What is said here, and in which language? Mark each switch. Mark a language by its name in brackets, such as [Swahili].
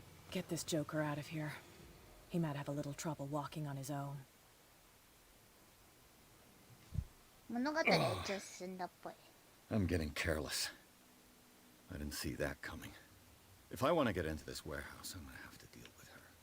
[English] Get this joker out of here. He might have a little trouble walking on his own. [Japanese] 物語は一応進んだっぽい。 [English] I'm getting careless. I didn't see that coming. If I want to get into this warehouse, I'm gonna have to deal with her.